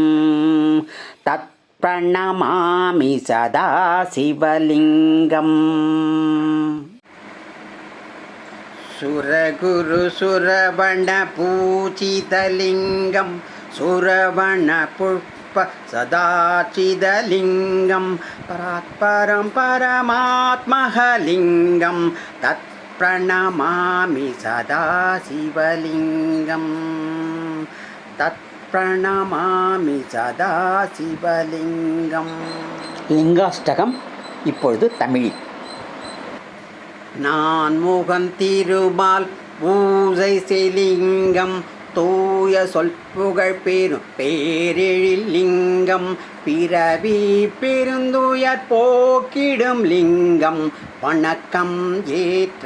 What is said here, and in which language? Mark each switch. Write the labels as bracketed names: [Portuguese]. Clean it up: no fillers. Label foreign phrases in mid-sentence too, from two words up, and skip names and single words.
[Sanskrit] तत्प्रणमामि सदा शिवलिङ्गम् सुरगुरुसुरवणपूजितलिङ्गं सुरवणपुष्पसदाचितलिङ्गं परात्परं परमात्मलिङ्गं तत्प्रणमामि सदा शिवलिङ्गं तत्प्रणमामि सदा शिवलिङ्गम् [Tamil] லிங்காஷ்டகம் இப்பொழுது தமிழில். நான் முகன் திருமால் பூஜை செய்லிங்கம் தூய சொல் புகழ் பெரும் பேரெழில் லிங்கம் பிறவி பெருந்துயர் போக்கிடும் லிங்கம் வணக்கம் ஏற்ற